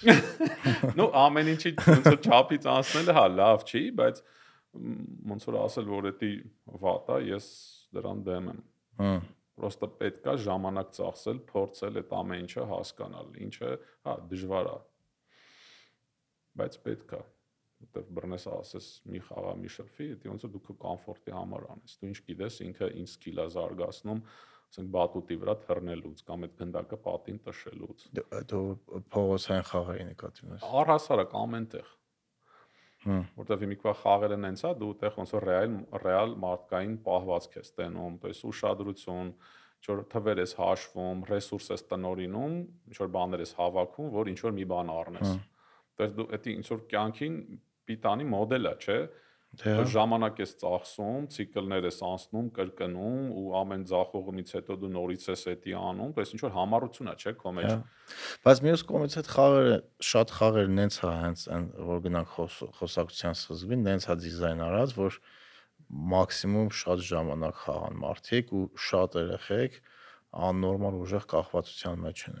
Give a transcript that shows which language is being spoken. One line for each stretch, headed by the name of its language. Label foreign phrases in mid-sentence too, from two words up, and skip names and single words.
Armenian: Նո, ամեն ինչի ոնց որ չափից անցնելը հա լավ չի, բայց ոնց որ ասել, որ դա վատ է, ես դրան դեմ եմ։ Պրոստը պետք է ժամանակ ծախսել, փորձել այդ ամեն ինչը հասկանալ, ինչը հա դժվար է։ Բայց պետք է, որտեվ բռնես ասես մի խաղա մի շփվի, դա ոնց որ դու քո կոմֆորտի համար անես։ Դու ինչ գիտես, ինքը ինչ սկիլ է զարգացնում, ասենք բատուտի վրա թռնելուց կամ այդ գնդակը պատին տշելուց։ Դու փողոցային խաղերի նկատի ունես։ Առհասարակ ամեն տեղ։ Որտեվ իմիկվա խաղերը նենց է, դու այդտեղ ոնց որ ռեալ մարդկային պահվածք ես տենում,
Russian: то есть
Armenian: ուշադրություն, ինչ որ թվեր ես հաշվում, ռեսուրս ես տնօրինում, ինչ որ բաներ ես հավաքում, որ ինչ որ մի բան առնես։
Russian: То есть
Armenian: դու դա ինչ որ կյանքին պիտանի մոդել է, չէ՞։ Ժամանակ ես ծախսում, ցիկլներ ես անցնում, կրկնում ու ամեն ձախողումից հետո դու նորից ես էդի անում,
Russian: то есть
Armenian: ինչ որ համառություն է, չէ՞, քո մեջ։ Բայց մյուս կողմից այդ խաղերը, շատ խաղեր նենց է հենց այն որ գնանք խոսակցության սկզբին, նենց է դիզայն արած, որ մաքսիմում շատ ժամանակ խաղան մարդիկ ու շատ երեխեք աննորմալ ուժեղ կախվածության մեջ են։